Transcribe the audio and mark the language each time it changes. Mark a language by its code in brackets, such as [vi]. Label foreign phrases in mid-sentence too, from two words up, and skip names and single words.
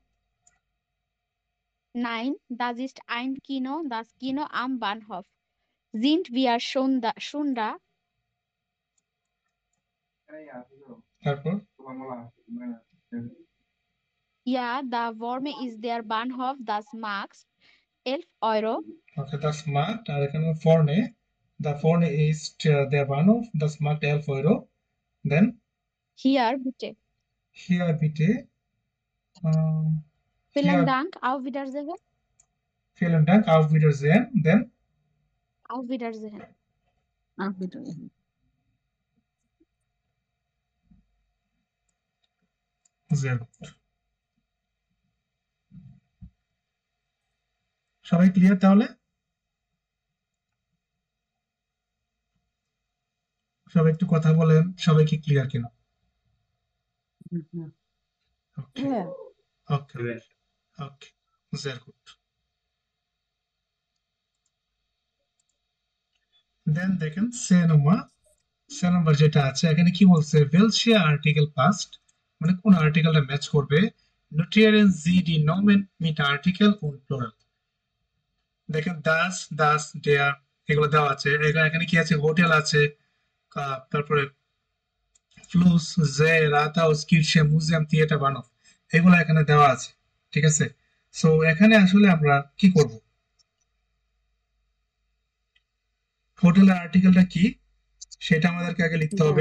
[de] Nein, das ist ein Kino, das Kino am Bahnhof. Sind wir schon da? [bn] তারপর [de] Ja, da vorne ist der Bahnhof, das max 11 Euro. Okay, das macht, [bn] আর এখানে [de] vorne, da vorne ist der Bahnhof, das macht 11 Euro. Then Hier, bitte. hier bitte. Vielen Hier, Dank, auf Wiedersehen. vielen Dank, auf Wiedersehen. Then Auf Wiedersehen. Auf bitte. sehr gut. [bn] সবাই ক্লিয়ার তাহলে? সবাই একটু কথা বলেন, সবাই কি ক্লিয়ার কিনা? Okay, হ্যাঁ [de] okay, okay. Sehr gut. [bn] Then দেখেন সে নাম্বার যেটা আছে এখানে কি বলছে, [de] welche Artikel passt, [bn] মানে কোন আর্টিকেলটা ম্যাচ করবে, [de] notieren Sie die Nomen mit Artikel und Plural. [bn] দেখেন [de] das der [bn] এগুলো দেওয়া আছে, এখানে কি আছে, হোটেল আছে, তারপরে ফ্লুস, জে, রাতহাউস, কিরশে, মিউজিয়াম, থিয়েটার, বানফ, এগুলো এখানে দেওয়া আছে। ঠিক আছে, সো এখানে আসলে আমরা কি করব, হোটেলের আর্টিকেলটা কি সেটা আমাদেরকে আগে লিখতে হবে।